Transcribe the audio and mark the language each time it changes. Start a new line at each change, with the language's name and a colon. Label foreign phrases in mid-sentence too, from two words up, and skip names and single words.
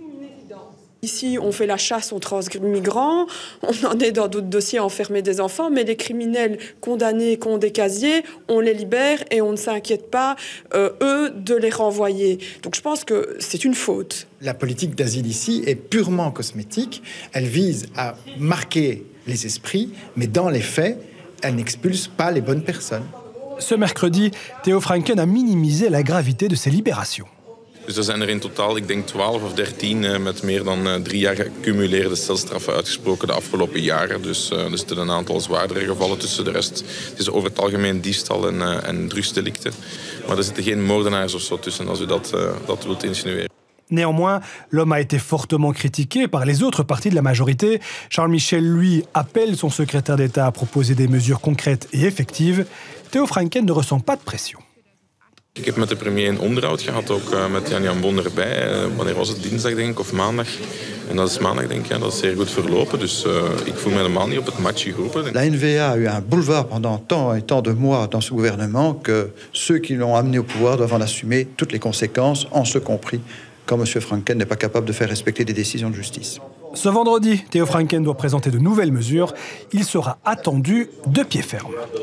French: Ici, on fait la chasse aux transmigrants, on en est dans d'autres dossiers à enfermer des enfants, mais les criminels condamnés qui ont des casiers, on les libère et on ne s'inquiète pas, eux, de les renvoyer. Donc je pense que c'est une faute. La politique d'asile ici est purement cosmétique. Elle vise à marquer les esprits, mais dans les faits, elle n'expulse pas les bonnes personnes. Ce mercredi, Théo Franken a minimisé la gravité de ces libérations.
Dutch: Dus er zijn er in totaal, ik denk 12 of 13 met meer dan 3 jaar gecumuleerde celstraffen uitgesproken de afgelopen jaren. Dus er zitten een aantal zwaardere gevallen tussen. De rest het is over het algemeen diefstal en drugsdelicten. Maar er zitten geen moordenaars of zo tussen, als u dat wilt insinueren.
French: Néanmoins, l'homme a été fortement critiqué par les autres partis de la majorité. Charles Michel, lui, appelle son secrétaire d'État à proposer des mesures concrètes et effectives. Théo Franken ne ressent pas de pression.
Dutch: Ik heb met de premier een onderhoud gehad, ook met Yann Yambon erbij. Wanneer was het? Dinsdag, denk ik, of maandag. En dat is maandag, denk ik. Ja, dat is zeer goed verlopen. Dus ik voel me helemaal niet op het matje geroepen.
French: La NVA a eu un boulevard pendant tant et tant de mois dans ce gouvernement que ceux qui l'ont amené au pouvoir doivent en assumer toutes les conséquences, en ce compris quand M. Franken n'est pas capable de faire respecter des décisions de justice. Ce vendredi, Théo Franken doit présenter de nouvelles mesures. Il sera attendu de pied ferme.